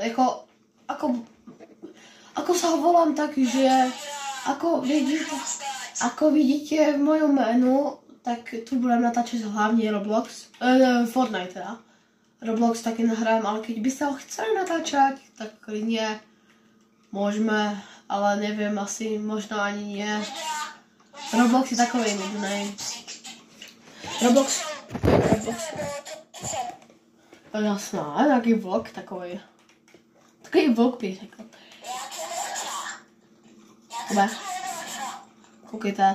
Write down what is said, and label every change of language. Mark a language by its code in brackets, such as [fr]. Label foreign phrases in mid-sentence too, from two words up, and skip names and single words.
[sk] Ako sa volám tak, že ako vidíte v mojom menu, tak tu budem natáčať hlavne Roblox, Fortnite teda. Roblox [cs] taky nahrám, [sk] ale keď byste ho chceli natáčať, tak klidne môžeme, ale neviem, asi možno ani nie. [cs] Roblox je takový nudnej. Roblox. Jasná, nějaký vlog takový. Takový vlog bych řekl. Kobe. Koukejte.